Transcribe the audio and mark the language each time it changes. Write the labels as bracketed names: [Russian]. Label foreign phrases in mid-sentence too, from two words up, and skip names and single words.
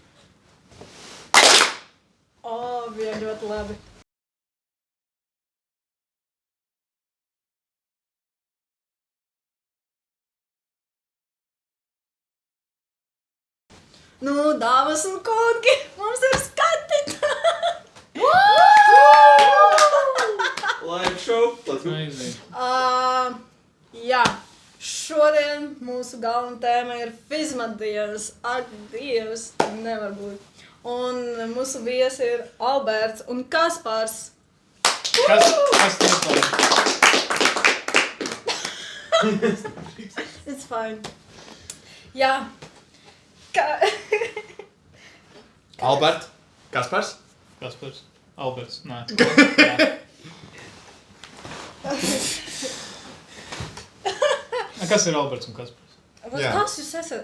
[Latvian] Bija ļoti labi. Nu, dāmas un kungi, mums ir skatītāji! [English] Live show. Let's go. Amazing. [Latvian] Jā, šodien mūsu galvenā tēma ir fizmatdienas. Ak, Dievs, nevar būt. Un mūsu viesi ir Alberts un Kaspars. Kas tev par? [English] It's fine. [Latvian] Jā. Albert. Kaspars. Kaspars? Alberts? Nē. Kas ir Alberts un Kaspars? Bet kas jūs esat?